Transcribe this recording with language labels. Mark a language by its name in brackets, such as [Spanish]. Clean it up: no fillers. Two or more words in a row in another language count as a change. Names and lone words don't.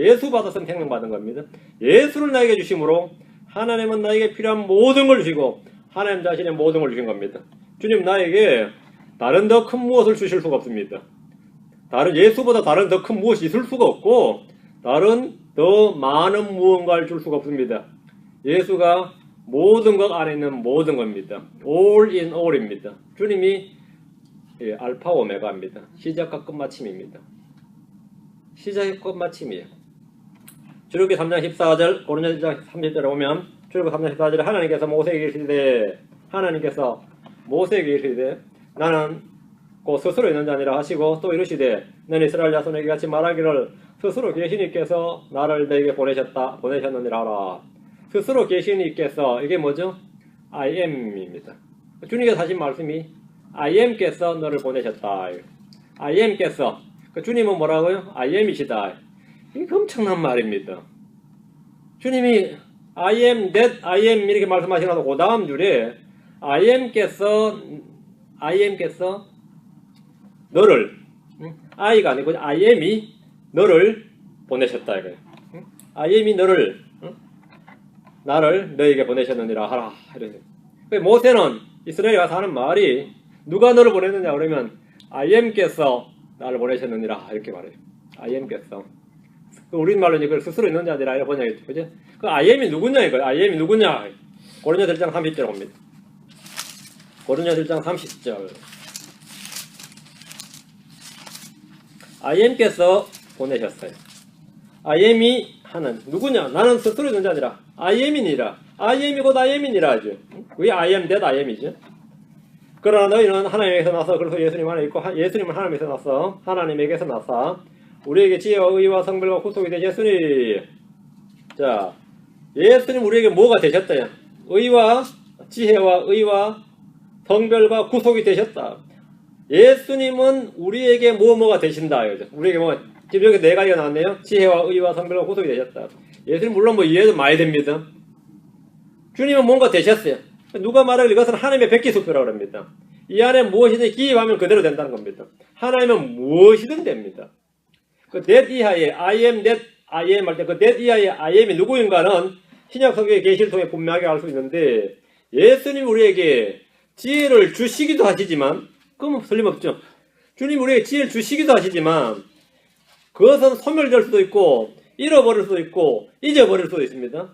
[Korean] 예수 받았으면 생명 받은 겁니다. 예수를 나에게 주심으로 하나님은 나에게 필요한 모든 걸 주시고 하나님 자신의 모든 걸 주신 겁니다. 주님 나에게 다른 더 큰 무엇을 주실 수가 없습니다. 다른 예수보다 다른 더 큰 무엇이 있을 수가 없고 다른 더 많은 무언가를 줄 수가 없습니다. 예수가 모든 것 안에 있는 모든 겁니다. [English] All in all입니다. [Korean] 주님이 알파 오메가입니다. 시작과 끝마침입니다. 시작과 끝마침이에요. 출애굽기 3장 14절, 고린도서 1장 30절에 보면 출애굽기 3장 14절에 하나님께서 모세에게 이르시되 나는 곧 스스로 있는 자 아니라 하시고 또 이르시되 너는 이스라엘 자손에게 같이 말하기를 스스로 계신 이께서 나를 너에게 보내셨느니라 하라. 스스로 계신 이께서 이게 뭐죠? [English] I am [Korean] 입니다. 주님께서 하신 말씀이 [English] I am [Korean] 께서 너를 보내셨다. [English] I am [Korean] 께서 주님은 뭐라고요? [English] I am이시다. [Korean] 이게 엄청난 말입니다. 주님이 [English] I am that I am [Korean] 이렇게 말씀하시나도 그 다음 줄에 [English] I am [Korean] 께서 너를 I가 아니고 [English] I am [Korean] 이 너를 보내셨다 이거예요. [English] I am [Korean] 이 나를 너에게 보내셨느니라 하라. 모세는 이스라엘에 가서 하는 말이 누가 너를 보냈느냐 그러면 [English] I am [Korean] 께서 나를 보내셨느니라 이렇게 말해요. [English] I am께서. [Korean] 우리말로 이걸 스스로 있는 자 아니라 이렇게 번역했죠. 그죠? 그 [English] I am [Korean] 이 누구냐 이거예요. [English] I am [Korean] 이 누구냐. 고린도서 1장 30절 봅니다. 고린도서 1장 30절. [English] I am [Korean] 께서 보내셨어요. [English] I am [Korean] 이 하는 누구냐? 나는 스스로 있는 자 아니라 [English] I am [Korean] 이니라. [English] I am [Korean] 이 곧 [English] I am [Korean] 이니라 하죠. 그게 [English] I am that I am [Korean] 이죠. 그러나 너희는 하나님에게서 나서 그래서 예수님 안에 있고 예수님은 하나님에게서 나서 하나님에게서 나서 우리에게 지혜와 의와 성별과 구속이 되셨으니 자 예수님 우리에게 뭐가 되셨다. 의와 지혜와 의와 성별과 구속이 되셨다. 예수님은 우리에게 뭐가 되신다. 우리에게 지금 여기 네 가지가 나왔네요. 지혜와 의와 성별과 구속이 되셨다. 예수님 물론 이해도 많이 됩니다. 주님은 뭔가 되셨어요. 누가 말하길 이것은 하나님의 백기수표라고 합니다. 이 안에 무엇이든 기입하면 그대로 된다는 겁니다. 하나님은 무엇이든 됩니다. 그 that 이하의 [English] I am that I am [Korean] 할 때 그 that 이하의 [English] I am [Korean] 이 누구인가는 신약 성경의 계시를 통해 분명하게 알 수 있는데 예수님 우리에게 지혜를 주시기도 하시지만 그건 틀림없죠. 주님 우리에게 지혜를 주시기도 하시지만 그것은 소멸될 수도 있고 잃어버릴 수도 있고 잊어버릴 수도 있습니다.